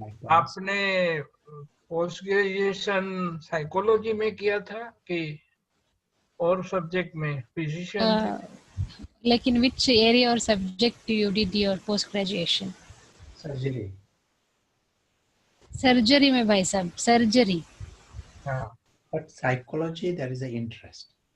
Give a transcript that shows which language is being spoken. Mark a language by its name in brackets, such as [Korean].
[Hindi] आपने post graduation psychology में किया था कि और सब्जेक्ट में फिजिशियन थे? लेकिन [English] which area or subject you did your post graduation? Surgery. [Hindi] Surgery में भाई साहब, सर्जरी. हाँ. [English] But psychology, there is an interest.